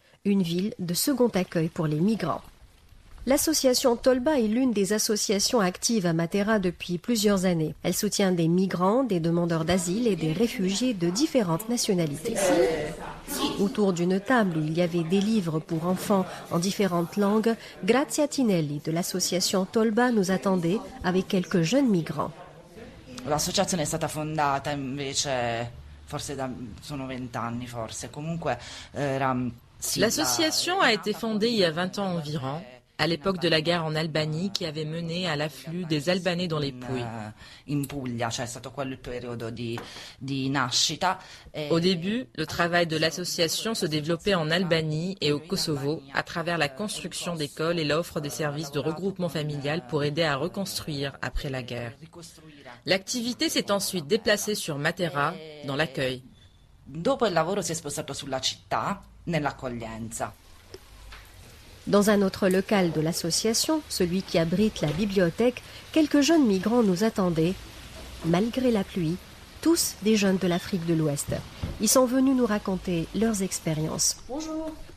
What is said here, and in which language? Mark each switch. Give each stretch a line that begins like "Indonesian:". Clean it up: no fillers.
French: Une ville de second accueil pour les migrants. L'association Tolba est l'une des associations actives à Matera depuis plusieurs années. Elle soutient des migrants, des demandeurs d'asile et des réfugiés de différentes nationalités. Autour d'une table où il y avait des livres pour enfants en différentes langues, Grazia Tinelli de l'association Tolba nous attendait avec quelques jeunes migrants.
Italian: L'associazione è stata fondata invece forse sono 20 anni forse, comunque era...
French: L'association a été fondée il y a 20 ans environ, à l'époque de la guerre en Albanie qui avait mené à l'afflux des Albanais dans les Pouilles.
Italian: In Puglia, cioè è stato quello il periodo di nascita.
French: Au début, le travail de l'association se développait en Albanie et au Kosovo à travers la construction d'écoles et l'offre des services de regroupement familial pour aider à reconstruire après la guerre. L'activité s'est ensuite déplacée sur Matera, dans l'accueil.
Italian: Dopo il lavoro si è spostato sulla città, nell'accoglienza.
French: Dans un autre local de l'association, celui qui abrite la bibliothèque, quelques jeunes migrants nous attendaient. Malgré la pluie, tous des jeunes de l'Afrique de l'Ouest. Ils sont venus nous raconter leurs expériences. Bonjour.